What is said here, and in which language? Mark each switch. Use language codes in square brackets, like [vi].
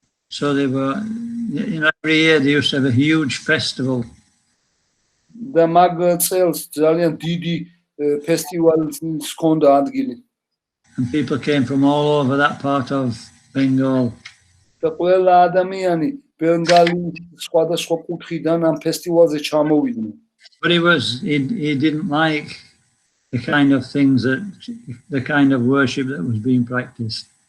[en] So they were, every year they used to have a huge festival. [ka] და მაგ წელს ძალიან დიდი ფესტივალი ჰქონდა ადგილი. [en] And people came from all over that part of Bengal. [ka] და ყველა ადამიანი ბენგალის სხვადასხვა კუთხიდან ამ ფესტივალზე ჩამოვიდნენ. [en] But he didn't like the kind of things the kind of worship that was being practiced.